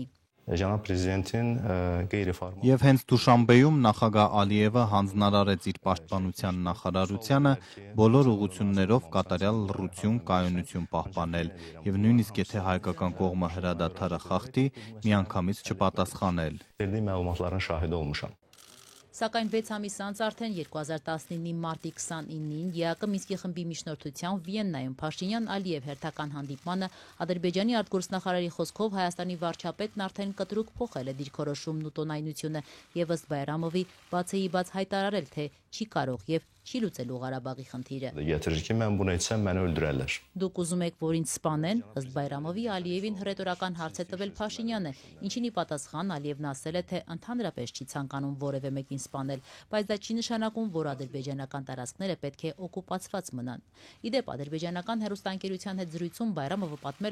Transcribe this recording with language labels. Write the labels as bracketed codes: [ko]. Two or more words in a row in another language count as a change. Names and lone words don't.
[az] Cənab Prezidentin qeyri-formal [hy] Եվ հենց Դուշանբեում նախագահ Ալիևը հանձնարարեց իր պաշտպանության նախարարությանը բոլոր ուղղություններով կատարյալ լռություն, կայունություն պահպանել եւ նույնիսկ եթե հայկական կողմը հրադադարը խախտի, միանգամից չպատասխանել։ [az] verdiyi məlumatların şahidi olmuşam. [hy] Սակայն 6 ամիս անց արդեն 2019-ի մարտի 29-ին ԵԱԿ Մինսկի խմբի միջնորդությամբ Վիեննայում Փաշինյան-Ալիև հերթական հանդիպմանը Ադրբեջանի արտգործնախարարի խոսքով Հայաստանի վարչապետն արդեն կտրուկ փոխել է դիրքորոշումն ու տոնայնությունը եւ ըստ Բայրամովի բացեիբաց հայտարարել, թե չի կարող եւ չի լուծելու Ղարաբաղի խնդիրը։ [az] Gətirir ki, mən bunu etsəm məni öldürərlər. [hy] Դուք ուզում եք, որ ինձ սպանեն, ըստ Բայրամովի Ալիևին հռետորական հարց է տվել Փաշինյանը, ինչին ի պատասխան Ալիևն ասել է, թե ընդհանրապես չի ցանկանում որևէ մեկին սպանել, բայց դա չի նշանակում, որ ադրբեջանական տարածքները պետք է օկուպացված մնան։ Իդեպ ադրբեջանական հեռուստաընկերության հետ զրույցում Բայրամովը պատմել